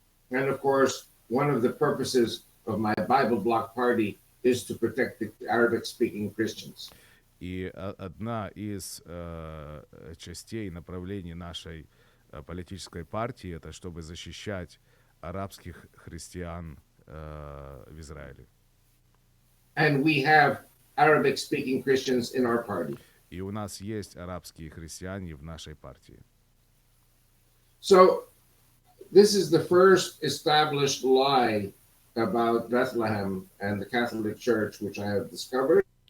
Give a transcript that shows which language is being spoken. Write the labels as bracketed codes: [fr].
[en] And of course, one of the purposes of my Bible Bloc party is to protect the Arabic-speaking Christians. [ru] И одна из частей направлений нашей политической партии это чтобы защищать арабских христиан в Израиле. [en] And we have Arabic-speaking Christians in our party. [ru] И у нас есть арабские христиане в нашей партии. [en] So this is the first established lie about Bethlehem and the Catholic Church, which I have discovered.